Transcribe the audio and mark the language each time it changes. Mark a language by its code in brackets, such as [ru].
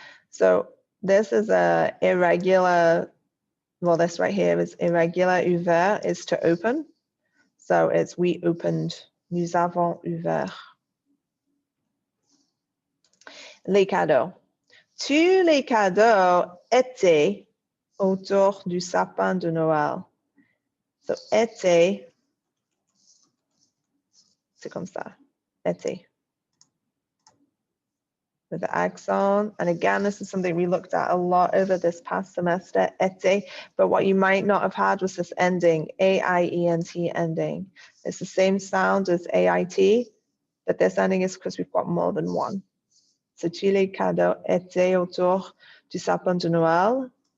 [en] So this is a irregular, well, this right here is irregular. Ouvert is to open. So it's we opened. [fr] Nous avons ouvert les cadeaux. Tous les cadeaux étaient autour du sapin de Noël. So, été, c'est comme ça, été. [en] With the accent. And again, this is something we looked at a lot over this past semester, été. But what you might not have had was this ending, A-I-E-N-T ending. It's the same sound as A-I-T, but this ending is because we've got more than one. [fr] So, tous les cadeaux étaient autour du sapin de Noël.